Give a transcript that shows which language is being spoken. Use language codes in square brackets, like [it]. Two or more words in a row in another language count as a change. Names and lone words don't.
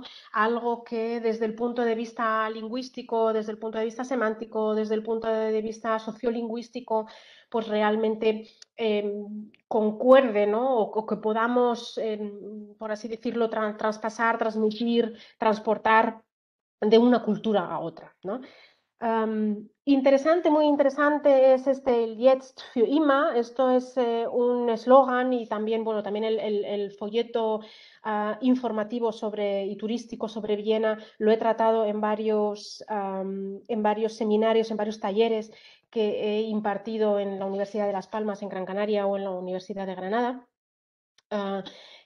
[es] Algo que desde el punto de vista lingüístico, desde el punto de vista semántico, desde el punto de vista sociolingüístico, pues realmente concuerde, ¿no? O que podamos, por así decirlo, traspasar, transmitir, transportar de una cultura a otra, ¿no? Muy interesante es el [de] Jetzt für immer. [es] Esto es un eslogan y también, bueno, también el folleto informativo y turístico sobre Viena lo he tratado en varios seminarios, en varios talleres que he impartido en la Universidad de Las Palmas, en Gran Canaria, o en la Universidad de Granada.